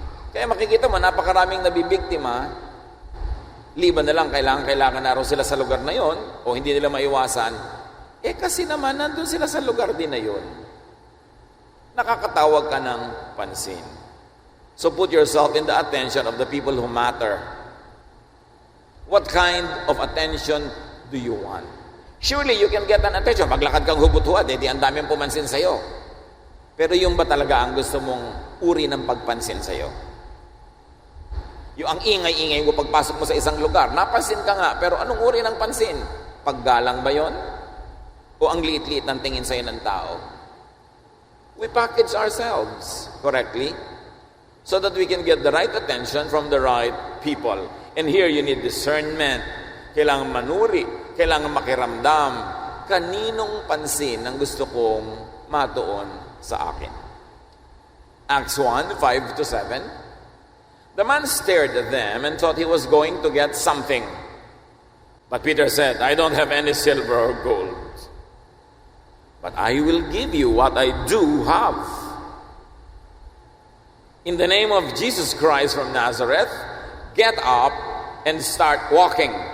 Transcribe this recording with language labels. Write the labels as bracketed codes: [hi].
[tl] Kaya makikita mo, napakaraming nabibiktima. Liban na lang, kailangan na raw sila sa lugar na yon o hindi nila maiwasan. Kasi naman, nandun sila sa lugar din na yun. Nakakatawag ka ng pansin. [en] So put yourself in the attention of the people who matter. What kind of attention do you want? Surely you can get an attention. [tl] Maglakad kang hubot-huad, di ang daming pumansin sa'yo. Pero yung ba talaga ang gusto mong uri ng pagpansin sa'yo? Yung ang ingay-ingay mo pagpasok mo sa isang lugar, napansin ka nga, pero anong uri ng pansin? Paggalang ba yon? O ang liit-liit ng tingin sa'yo ng tao? [en] We package ourselves correctly so that we can get the right attention from the right people. And here you need discernment. [tl] Kailangan manuri, kailangan makiramdam. Kaninong pansin ang gusto kong matuon sa akin? [en] Acts 1, 5-7. The man stared at them and thought he was going to get something. But Peter said, I don't have any silver or gold, but I will give you what I do have. In the name of Jesus Christ from Nazareth, get up and start walking.